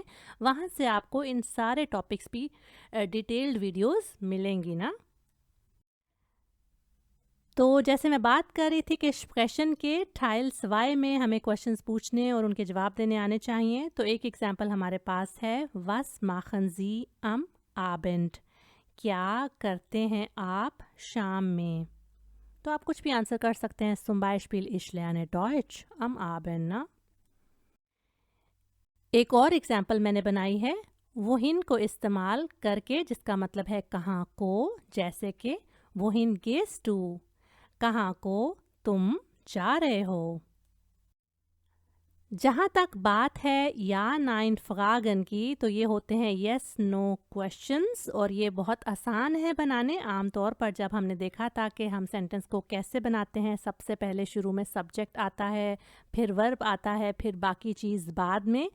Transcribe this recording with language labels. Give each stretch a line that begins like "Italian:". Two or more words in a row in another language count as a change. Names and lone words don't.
Hindi: वहाँ से आपको इन सारे टॉपिक्स भी
English: detailed videos
Hindi: मिलेंगी ना। तो जैसे मैं बात कर रही थी कि एक्सप्रेशन के टाइल्स वाई में हमें क्वेश्चंस पूछने और उनके जवाब देने आने चाहिए। तो एक एग्जांपल हमारे पास है
German: was machen Sie am Abend,
Hindi: क्या करते हैं आप शाम में। तो आप कुछ भी आंसर कर सकते हैं।
German: zum Beispiel ich lerne Deutsch am Abend ना।
Hindi: एक और एग्जांपल मैंने बनाई है wohin को इस्तेमाल करके, जिसका मतलब है कहाँ को। जैसे कि
German: wohin gehst du,
Hindi: कहाँ को तुम जा रहे हो। जहाँ तक बात है
German: Ja Nein Fragen
Hindi: की, तो ये होते हैं
English: yes no questions
Hindi: और ये बहुत आसान है बनाने। आमतौर पर जब हमने देखा था कि हम सेंटेंस को कैसे बनाते हैं, सबसे पहले शुरू में सब्जेक्ट आता है, फिर वर्ब आता है, फिर बाकी चीज़ बाद में।